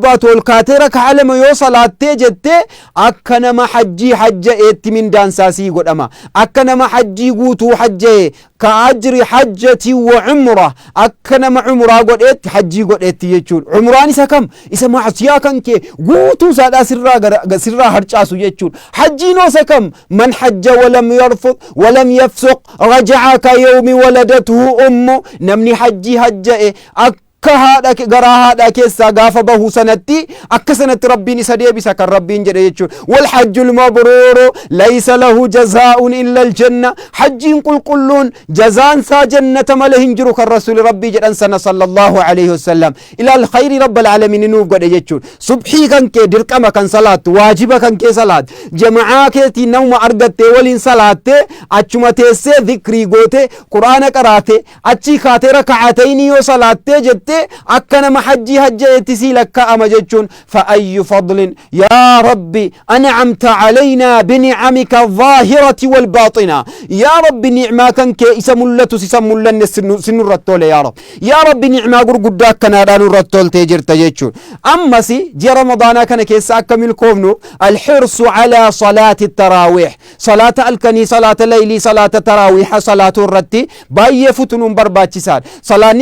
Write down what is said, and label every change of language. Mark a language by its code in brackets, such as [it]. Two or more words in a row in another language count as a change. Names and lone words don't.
[om] baatu ol kaatee raka'aa lama yoo salaattee jettee akka nama hajjii hajja'eetti mindaansaasii godhama akka nama hajjii guutuu hajja'e ka [ar] أجر حجة وعمرة [om] akka nama umraa godheetti hajjii godheetti jechuudha umraan isa kam isa maasiyaa kan kee guutuu saadhaa sirraa harcaasu jechuudha hajjiin isa kam [ar] من حج ولم يرفث ولم يفسق رجع كيوم ولدته أمه [om] namni hajjii hajja'e haadha garaa haadha keessaa gaafa bahu sanatti akka sanatti rabbiin isa deebisa kan rabbiin jedhe jechuudha [ar] والحج المبرور ليس له جزاء إلا الجنة [om] hajjiin qulqulluun jazaan saa jannata malee hin jiru kan rasuuli rabbii jedhan sana [ar] صلى الله عليه وسلم [om] ila alkhayri [ar] رب العالمين [om] nuuf godhe jechuudha subhii kan kee dirqama kan salaattu waajiba kan kee salaat jama'aa keetii nama argattee waliin salaattee achuma teessee dhikrii goote quraana qaraate achii kaatee raka'atayni yoo salaattee jette akka nama hajjii hajja'eetti sii lakkaa'ama jechuun fa'ayyu fadlin [ar] يا رب أنعمت علينا بنعمك الظاهرة والباطنة [om] yaa rabbi nicmaa kan kee isa mul'atu isa mul'anne sinurratti tole yaa rabbi nicmaa gurguddaa akkanaadhaan nurratti toltee jirta jechuun ammas ji'a ramadaanaa kana keessa akka milkoomnu alxirsu calaa salaati taraawiix salaata alkanii salaata laylii salaata taraawiixa salaatuu irratti baay'ee futunuun barbaachisaadha salaanni